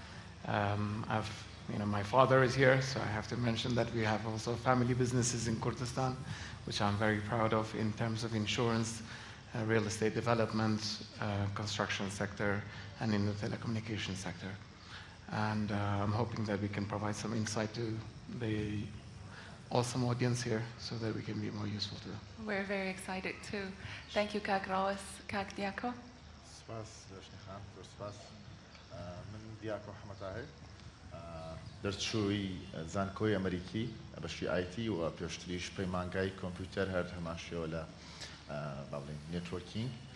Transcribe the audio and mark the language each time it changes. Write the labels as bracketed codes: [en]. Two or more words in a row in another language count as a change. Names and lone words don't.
[en] My father is here, so I have to mention that we have also family businesses in Kurdistan, which I'm very proud of in terms of insurance, real estate development, construction sector, and in the telecommunications sector. And I'm hoping that we can provide some insight to the awesome audience here so that we can be more useful to them. We're very excited too. Thank you, Kak ڕەوەز. Kak Diaco. [ckb] سپاس دەشنێ خان، زۆر سپاس. من دیاکۆ حەمە تاهیر، دەرچووی زانکۆی ئەمریکی بەشی آیتی و پێشتریش پەیمانگای کۆمپیوتەر هەر هەماشەوە لە نێتوەرکینگ.